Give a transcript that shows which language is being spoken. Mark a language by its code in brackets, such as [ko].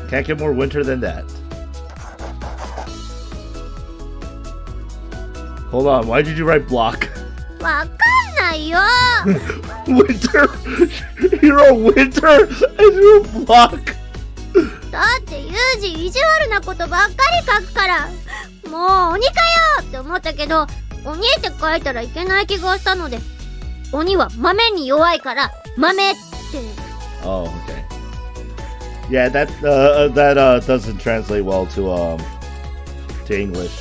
[en] Can't get more winter than that. Hold on, why did you write block? [ja] わかんないよ。 [en] Winter? You're a winter and you're a block? [ja] だってユージ意地悪なことばっかり書くから、もう鬼かよって思ったけど、鬼って書いたらいけない気がしたので、鬼は豆に弱いから豆って。 [en] Oh, okay. Yeah, that doesn't translate well to English.